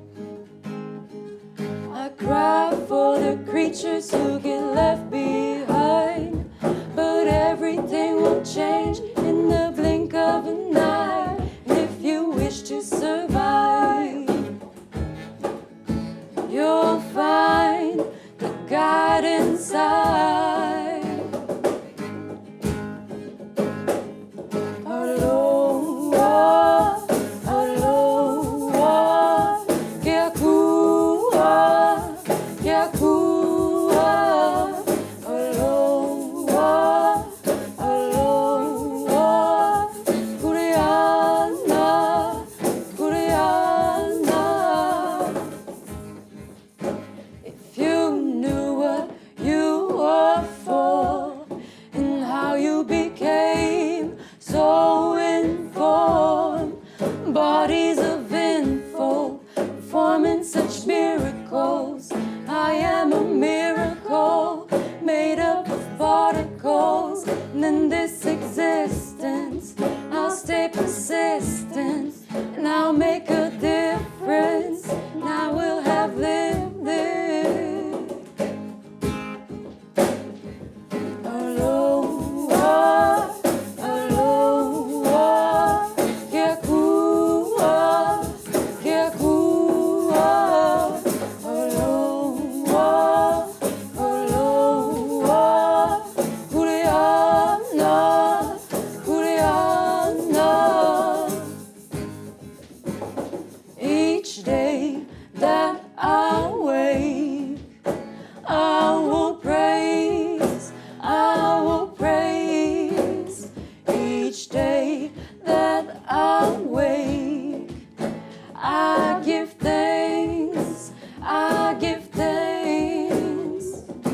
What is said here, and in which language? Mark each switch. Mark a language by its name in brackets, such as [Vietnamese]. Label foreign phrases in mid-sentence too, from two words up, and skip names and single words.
[English] I cry for the creatures who get left behind, but everything will change in the blink of an eye. And if you wish to survive, you'll find the God inside. [Hawaiian] Aloha, aloha, ke akua, ke akua. Aloha, aloha, kuriana, kuriana. [English] If you knew what you were for and how you became so informed, bodies of info performing such miracles. I am a miracle made up of particles, and in this existence I'll stay persistent, and I'll make a difference, and I will have lived it. [Hawaiian] Aloha, aloha, ke akua, ke akua. Aloha, aloha, kuriana, kuriana. [English] Each day that I wake, I will praise, I will praise. Each day that I wake, I give thanks, I give thanks.